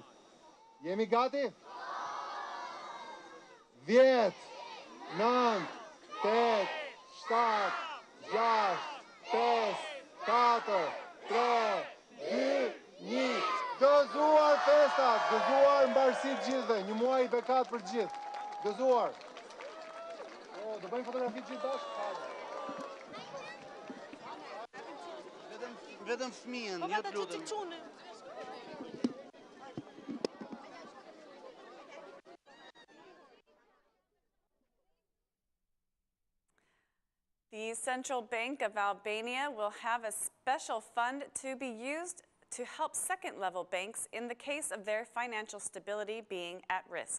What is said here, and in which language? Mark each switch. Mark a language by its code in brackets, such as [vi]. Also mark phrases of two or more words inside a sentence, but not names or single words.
[sq] Jemi gati? 10, 9, 8, 7, 6, 5, 4, 3, 2, 1. Gëzuar festat, gëzuar mbarësi të gjithëve, një muaj i bekat për gjithë. Gëzuar. Do bëjmë fotografi gjithë bashkë? Vetëm fëmijën, jo të lutem. [en] The Central Bank of Albania will have a special fund to be used to help second-level banks in the case of their financial stability being at risk.